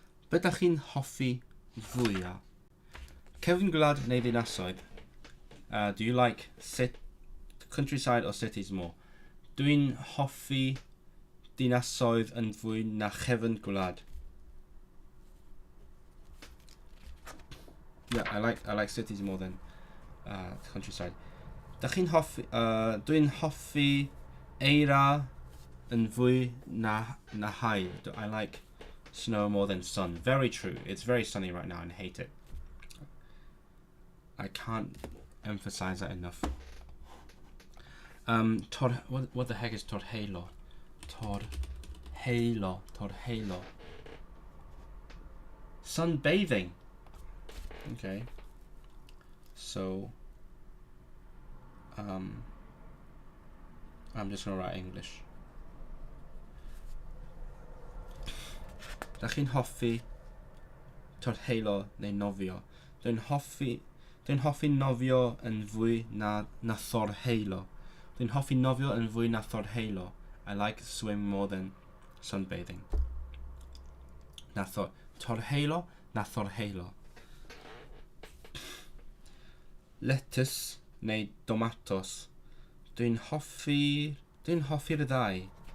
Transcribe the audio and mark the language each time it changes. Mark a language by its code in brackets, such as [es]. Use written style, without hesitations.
[cy] Be ydych chi'n hoffi fwyaf? Cyfn gwlad neu dinasoedd? [en] Do you like countryside or cities more? [cy] Dwi'n hoffi dinasoedd yn fwy na chefn gwlad. [en] Yeah, I like cities more than countryside. [cy] Dwi'n hoffi eira yn fwy na haul. [en] I like snow more than sun. Very true. It's very sunny right now and I hate it. I can't emphasize that enough. What the heck is torheilo? [cy] Torheilo. [en] Sunbathing. Okay. So I'm just gonna write English. [cy] Dach chi'n hoffi torheilo neu nofio? Dwi'n hoffi nofio yn fwy na thorheilo. Dwi'n hoffi nofio yn fwy na thorheilo. [en] I like swim more than sunbathing. [cy] Torheilo na thorheilo. Lettuce neu tomatos. Dwi'n hoffi'r ddau.